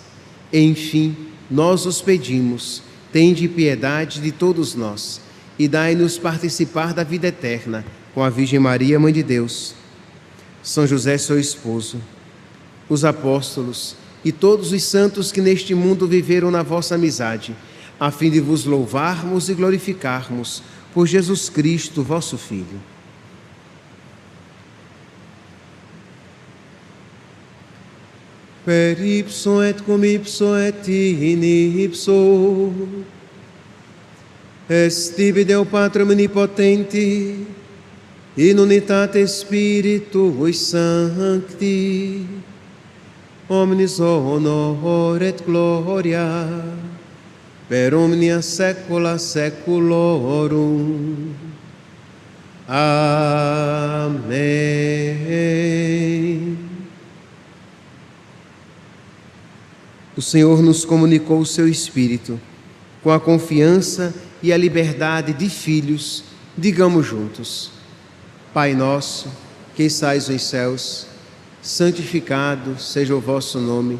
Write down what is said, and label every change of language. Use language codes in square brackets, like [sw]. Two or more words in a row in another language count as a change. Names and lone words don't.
[pt] Enfim, nós os pedimos, tende piedade de todos nós, e dai-nos participar da vida eterna, com a Virgem Maria, Mãe de Deus, São José, seu esposo, os apóstolos e todos os santos que neste mundo viveram na vossa amizade, a fim de vos louvarmos e glorificarmos por Jesus Cristo, vosso Filho. [la] Per ipso et cum ipso et in ipso est tibi Deo Patrem omnipotenti, in unitate Spiritui Sancti, omnis honor et gloria per omnia saecula saeculorum. [pt] Amém. O Senhor nos comunicou o seu Espírito. Com a confiança e a liberdade de filhos, digamos juntos: Pai nosso, que estais nos céus, santificado seja o vosso nome.